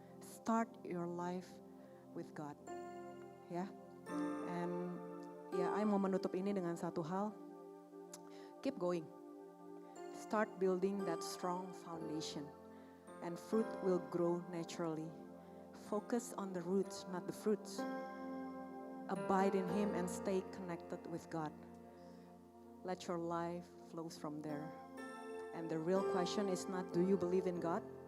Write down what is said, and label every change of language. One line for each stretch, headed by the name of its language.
English: Start your life with God. Ya.
Indonesian: And ya, I mau menutup ini dengan satu hal.
English: Keep going. Start building that strong foundation. And fruit will grow naturally. Focus on the roots, not the fruits. Abide in Him and stay connected with God. Let your life flows from there. And the real question is not, do you believe in God?